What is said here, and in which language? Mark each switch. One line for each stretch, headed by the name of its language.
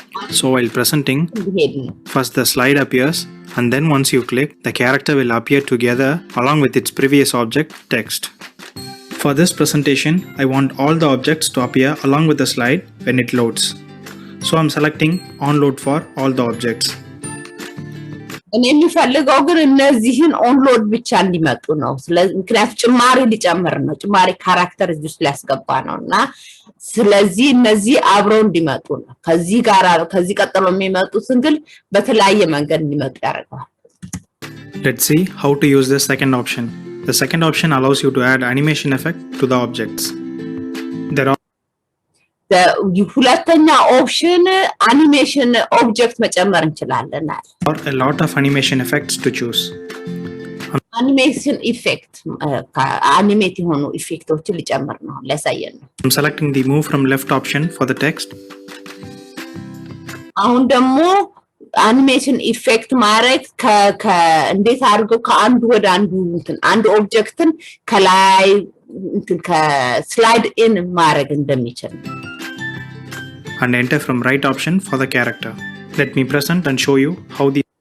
English: So while presenting, first the slide appears and then once you click, the character will appear together along with its previous object text. For this presentation, I want all the objects to appear along with the slide when it loads. So I'm selecting onload for all the objects.
Amharic: እኔ የሚፈልገው ግን እነዚህን ኦንሎድ ብቻ እንዲመጡ ነው። ስለዚህ ምክንያቱም ጭማሪ ሊጨምር ነው። ጭማሪ ካራክተር እዚህ ውስጥ ሊያስገባ ነውና ስለዚህ እነዚህ አብረው እንዲመጡ ነው። ከዚህ ቀጥሎ የሚመጡትን ግን በተለያየ መንገድ እንዲመጡ ያደርጋል።
English: Let's see how to use the second option. The second option allows you to add animation effect to the objects. There are
Amharic: ሁለተኛ ኦፕሽን አኒሜሽን ኦብጀክት መጨመር እንችላለን።
English: a lot of animation effects to choose.
Amharic: አኒሜሽን ኢፌክት አኒሜት የሆኑ ኢፌክቶችን ሊጨምር ነው ለሳየን ነው።
English: I'm selecting the move from left option for the text.
Amharic: አሁን ደግሞ አኒሜሽን ኢፌክት ማድረግ እንዴት አድርገው ከአንዱ ወደ አንዱ ኦብጀክትን ከላይ ከስላይድ ኢን ማድረግ እንደሚችል
English: And enter from right option for the character. Let me present and show you how the